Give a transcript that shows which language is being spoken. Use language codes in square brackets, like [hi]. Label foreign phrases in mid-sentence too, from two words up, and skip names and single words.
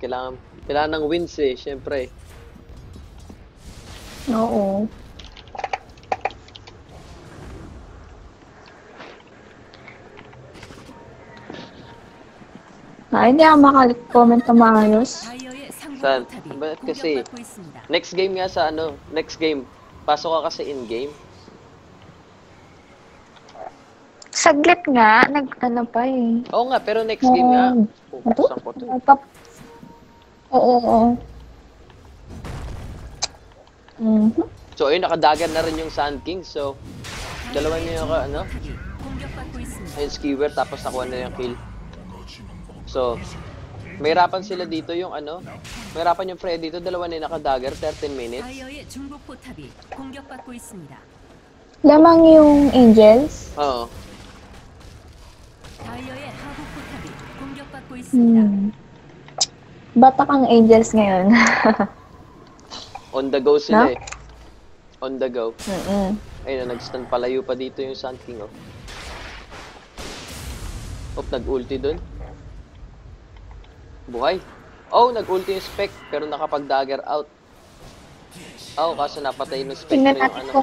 [tl] Kailangan ng wins eh, syempre. Oo. Hindi ako makalik-comment na maayos. [ko] 다이어의 상부 [tl] Saan? [ko] 포탑이 [tl] Bakit kasi? [ko] 공격받고 있습니다. [en] Next game [tl] nga sa [en] next game. [tl] Pasok ka kasi in-game. Saglit nga, pa eh. Oo nga, pero [en] next game [tl] nga. Ito? Saan ko to? Oo. So, ayun, nakadagan na rin yung Sand King. So, dalawa niya yung [ko] 포탑이 공격받고 있습니다. [tl] ayun, skewer, tapos nakuha na yung kill. So, mahirapan sila dito yung mahirapan yung Freddy dito. Dalawa na yung nakadagger, 13 minutes. [ko] 다이어의 중부 포탑이 공격받고 있습니다. [tl] Lamang yung Angels. Oo. [ko] 다이어의 하부 포탑이 공격받고 있습니다. [tl] Batak ang Angels ngayon. [en] On the go [tl] No? sila eh. [en] On the go. [tl] Ayun, nag-stand palayo pa dito yung Sand King, oh. Nag-ulti dun. Buhay. Oh, nag-ulti yung Spec, pero nakapag-dagger out. Oh, kaso napatay yung Spec Tingnan na natin yung